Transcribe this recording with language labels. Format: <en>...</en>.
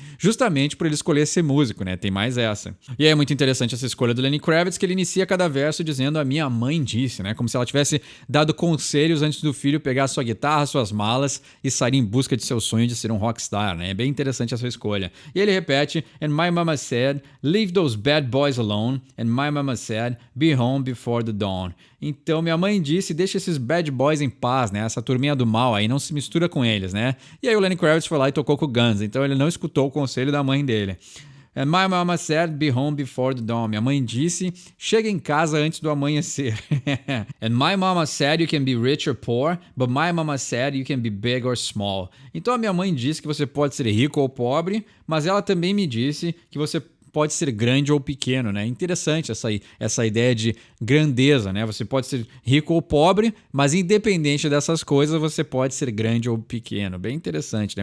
<pt>Justamente por ele escolher ser músico, né? Tem mais essa. E aí é muito interessante essa escolha do Lenny Kravitz, que ele inicia cada verso dizendo a minha mãe disse, né? Como se ela tivesse dado conselhos antes do filho pegar sua guitarra, suas malas e sair em busca de seu sonho de ser um rockstar, né? É bem interessante essa escolha. E ele repete,</pt> <en>and my mama said, leave those bad boys alone, and my mama said, be home before the dawn.</en> <pt>Então minha mãe disse, deixa esses bad boys em paz, né? Essa turminha do mal aí, não se mistura com eles, né? E aí o Lenny Kravitz foi lá e tocou com o Guns, então ele não escutou o conselho da mãe dele.</pt> <en>And my mama said, be home before the dawn.</en> <pt>Minha mãe disse, chega em casa antes do amanhecer.</pt> <en>And my mama said you can be rich or poor, but my mama said you can be big or small.</en> <pt>Então a minha mãe disse que você pode ser rico ou pobre, mas ela também me disse que você pode ser grande ou pequeno, né? Interessante essa ideia de grandeza, né? Você pode ser rico ou pobre, mas independente dessas coisas, você pode ser grande ou pequeno. Bem interessante, né?</pt>